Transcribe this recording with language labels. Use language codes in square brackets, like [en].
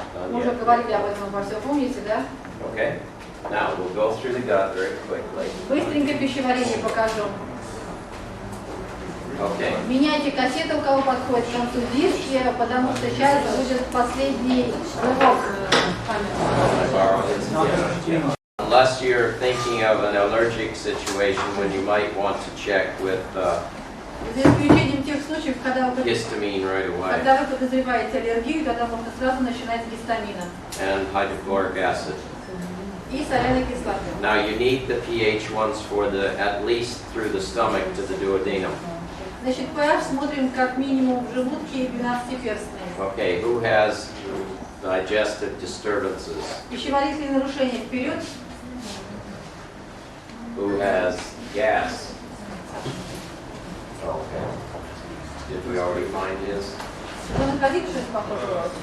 [ru] Мы уже говорили об этом во всем, помните, да? [en] Okay, now we'll go through the gut very quickly. [ru] Быстренько пищеварение покажу. [en] Okay, [ru] Меняйте кассету, у кого подходит к концу диски, потому что сейчас будет последний урок. [en] I borrow his? Yeah. Unless you're thinking of an allergic situation when you might want to check with [ru] За исключением тех случаев, когда вы [en] histamine right away [ru] Когда вы подозреваете аллергию, тогда можно сразу начинать с гистамина [en] and hydrochloric acid. [ru] и соляной кислоты. [en] Now you need the pH ones for the, at least through the stomach to the duodenum. [ru] Значит, pH смотрим как минимум в желудке и 12-перстные. [en] Okay, who has digestive disturbances? [ru] Пищеварительные нарушения вперед. [en] Who has gas? Okay. Did we already find his? [ru] Вы находили что-то похожее?